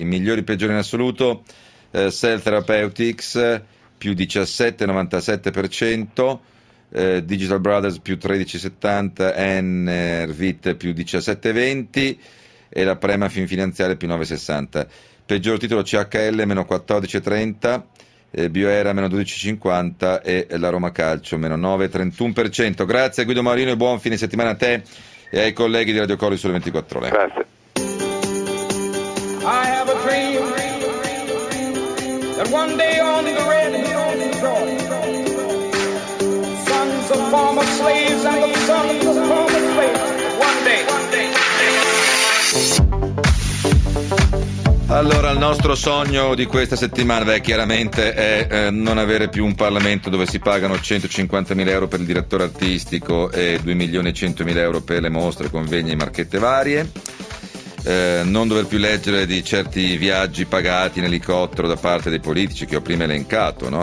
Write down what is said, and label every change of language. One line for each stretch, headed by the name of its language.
Italian: I migliori e peggiori in assoluto, Cell Therapeutics più 17,97%, Digital Brothers più 13,70%, Enervit più 17,20% e la Prema Finfinanziale più 9,60%. Peggior titolo CHL meno 14,30%, Bioera meno 12,50% e la Roma Calcio meno 9,31%. Grazie Guido Marino e buon fine settimana a te e ai colleghi di Radio Colli sulle 24 ore. Grazie.
English: I have a dream that one day on the red hills in Georgia, sons of former slaves and the sons of former slaves, one day.
Italian: Allora, il nostro sogno di questa settimana, beh, chiaramente è non avere più un Parlamento dove si pagano 150.000 euro per il direttore artistico e 2.100.000 euro per le mostre, convegni e marchette varie, non dover più leggere di certi viaggi pagati in elicottero da parte dei politici che ho prima elencato, no?